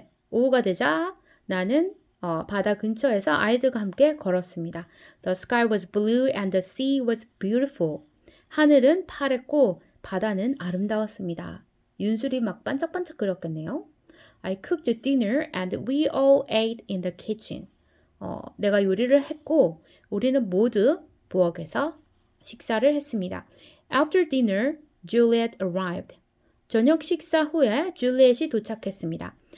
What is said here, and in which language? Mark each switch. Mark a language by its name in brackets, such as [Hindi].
[Korean] 오후가 되자 나는 바다 근처에서 아이들과 함께 걸었습니다. [English] The sky was blue and the sea was beautiful. [Korean] 하늘은 파랬고 바다는 아름다웠습니다. 윤술이 막 반짝반짝거렸겠네요. [English] I cooked dinner and we all ate in the kitchen. [Korean] 내가 요리를 했고 우리는 모두 부엌에서 식사를 했습니다. [English] After dinner, Juliet arrived. [Korean] 저녁 식사 후에 줄리엣이 도착했습니다.